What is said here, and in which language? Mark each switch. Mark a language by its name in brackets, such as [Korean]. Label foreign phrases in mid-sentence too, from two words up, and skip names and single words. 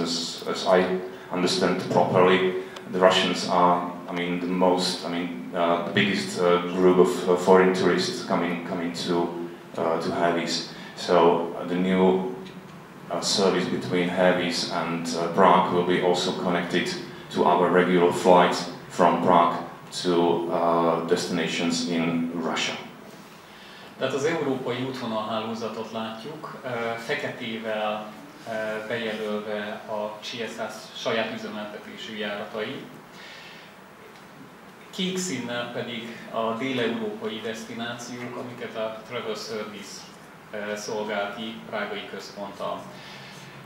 [English] As I understand properly, the Russians are, the biggest group of foreign tourists coming to heavies. So the new service between heavies and Prague will be also connected to our regular flights from Prague to destinations in Russia. [Hungarian] Tehát az európai útvonalhálózatot látjuk, feketével bejelölve a CSS saját üzemeltetésű járatai, kék színnel pedig a dél-európai desztinációk, amiket a Travel Service szolgál ki prágai központtal.